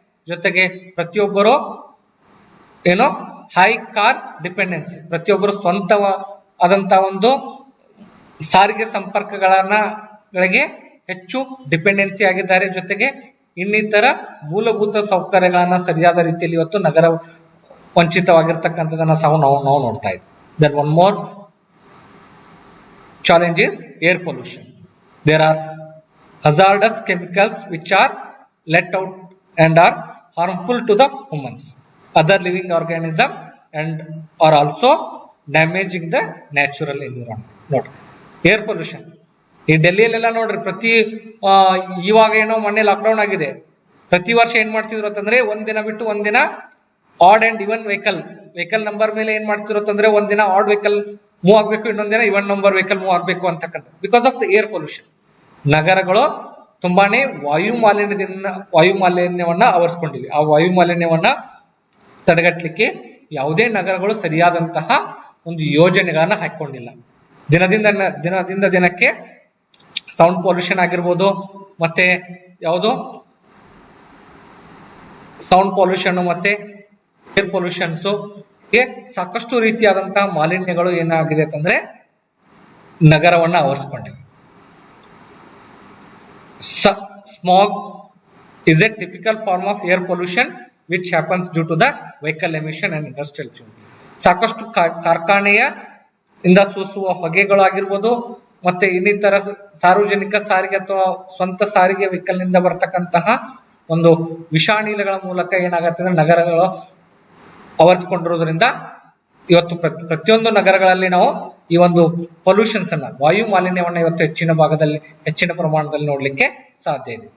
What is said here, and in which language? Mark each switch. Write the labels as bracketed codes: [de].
[kn] ಜೊತೆಗೆ ಪ್ರತಿಯೊಬ್ಬರು ಏನೋ [en] high car dependency, [kn] ಪ್ರತಿಯೊಬ್ಬರು ಸ್ವಂತವಾದಂತಹ ಒಂದು ಸಾರಿಗೆ ಸಂಪರ್ಕಗಳಿಗೆ ಹೆಚ್ಚು ಡಿಪೆಂಡೆನ್ಸಿ ಆಗಿದ್ದಾರೆ. ಜೊತೆಗೆ ಇನ್ನಿತರ ಮೂಲಭೂತ ಸೌಕರ್ಯಗಳನ್ನ ಸರಿಯಾದ ರೀತಿಯಲ್ಲಿ ಇವತ್ತು ನಗರ ವಂಚಿತವಾಗಿರ್ತಕ್ಕಂಥದನ್ನ ಸಹ ನಾವು ನೋಡ್ತಾ ಇದ್ದೀವಿ. [en] Then one more challenge is air pollution. There are hazardous chemicals which are let out and are harmful to the humans, other living organism, and are also damaging the natural environment. Note, air pollution. [kn] ಈ ಡೆಲ್ಲಿಯಲ್ಲೆಲ್ಲ ನೋಡ್ರಿ, ಇವಾಗ ಏನೋ ಮೊನ್ನೆ lockdown ಆಗಿದೆ. ಪ್ರತಿ ವರ್ಷ ಏನ್ ಮಾಡ್ತಿದ್ರು ಅಂತಂದ್ರೆ ಒಂದಿನ ಬಿಟ್ಟು ಒಂದಿನ add and even vehicle number ಮೇಲೆ ಏನ್ ಮಾಡ್ತಿರೋ ಅಂತಂದ್ರೆ ಒಂದಿನ ಆಡ್ ವೆಹಿಕಲ್ ಮೂವ್ ಆಗ್ಬೇಕು, ಇನ್ನೊಂದಿನ ಇವನ್ ನಂಬರ್ ವೆಹಿಕಲ್ ಮೂವ್ ಆಗ್ಬೇಕು ಅಂತಕ್ಕಂಥ. [en] Because of the air pollution. [kn] ನಗರಗಳು ತುಂಬಾನೇ ವಾಯು ಮಾಲಿನ್ಯವನ್ನ ಆವರಿಸಿಕೊಂಡಿವೆ. ಆ ವಾಯು ಮಾಲಿನ್ಯವನ್ನ ತಡೆಗಟ್ಟಲಿಕ್ಕೆ ಯಾವುದೇ ನಗರಗಳು ಸರಿಯಾದಂತಹ ಒಂದು ಯೋಜನೆಗಳನ್ನ ಹಾಕೊಂಡಿಲ್ಲ. ದಿನದಿಂದ ದಿನಕ್ಕೆ ಸೌಂಡ್ ಪೊಲ್ಯೂಷನ್ ಆಗಿರ್ಬೋದು, ಮತ್ತೆ ಯಾವುದು ಸೌಂಡ್ ಪೊಲ್ಯೂಷನ್ ಮತ್ತೆ ಏರ್ ಪೊಲ್ಯೂಷನ್ಸ್, ಸಾಕಷ್ಟು ರೀತಿಯಾದಂತಹ ಮಾಲಿನ್ಯಗಳು ಏನಾಗಿದೆ ಅಂತಂದ್ರೆ ನಗರವನ್ನ ಆವರಿಸಿಕೊಂಡಿವೆ. [en] Smog is a typical form of air pollution which happens due to the vehicle emission and industrial fuels. [kn] ಸಾಕಷ್ಟು ಕಾರ್ಖಾನೆಯ ಇಂದ ಸೂಸುವ ಹೊಗೆಗಳು ಆಗಿರ್ಬೋದು, ಮತ್ತೆ ಇನ್ನಿತರ ಸಾರ್ವಜನಿಕ ಸಾರಿಗೆ ಅಥವಾ ಸ್ವಂತ ಸಾರಿಗೆ ವೆಹಿಕಲ್ ನಿಂದ ಬರ್ತಕ್ಕಂತಹ ಒಂದು ವಿಷಾನಿಲಗಳ ಮೂಲಕ ಏನಾಗುತ್ತೆ ಅಂದ್ರೆ ನಗರಗಳು ಆವರಿಸಿಕೊಂಡಿರೋದ್ರಿಂದ ಇವತ್ತು ಪ್ರತಿಯೊಂದು ನಗರಗಳಲ್ಲಿ ನಾವು ಈ ಒಂದು ಪೊಲ್ಯೂಷನ್ಸ್ ಅನ್ನ, ವಾಯು ಮಾಲಿನ್ಯವನ್ನ ಇವತ್ತು ಹೆಚ್ಚಿನ ಪ್ರಮಾಣದಲ್ಲಿ ನೋಡ್ಲಿಕ್ಕೆ ಸಾಧ್ಯ ಇದೆ.